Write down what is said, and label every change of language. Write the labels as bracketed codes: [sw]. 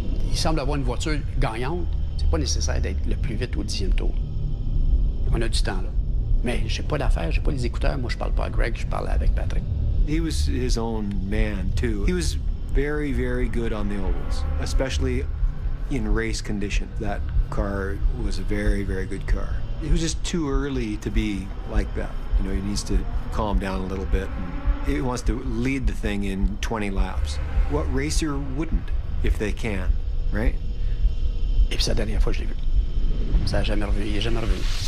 [fr] Il semble avoir une voiture gagnante. C'est pas nécessaire d'être le plus vite au 10e tour. On a du temps, là. Mais j'ai pas d'affaires, j'ai pas les écouteurs. Moi, je parle pas à Greg, je parle avec Patrick. [en] He was his own man, too. He was very, very good on the ovals, especially in race condition. That car was a very, very good car. It was just too early to be like that. You know, he needs to calm down a little bit. And he wants to lead the thing in 20 laps. What racer wouldn't, if they can, right? [fr] Et puis, c'est la dernière fois que je l'ai vu. Ça n'a jamais revenu. Il n'est jamais revenu.